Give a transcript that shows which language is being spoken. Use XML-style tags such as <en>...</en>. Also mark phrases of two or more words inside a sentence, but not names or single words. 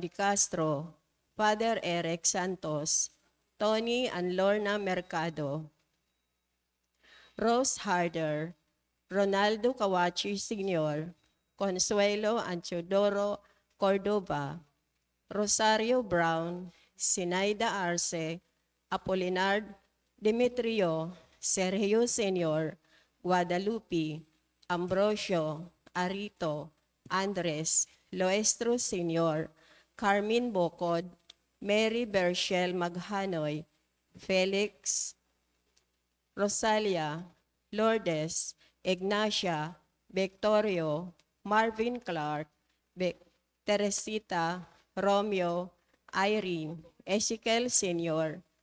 <tl>Di Castro, Father Eric Santos, Tony and Lorna Mercado, Rose Harder, Ronaldo Kawachi Sr., Consuelo Anchodoro Cordova, Rosario Brown, Sinaida Arce, Apolinar Demetrio, Sergio Sr., Guadalupe, Ambrosio, Arito, Andres, Loestro Sr., Carmen Bocod, Mary Bershel Maghanoy, Felix, Rosalia, Lourdes, Ignacia, Victorio, Marvin Clark, Teresita, Romeo, Irene, Ezekiel Sr.,</tl>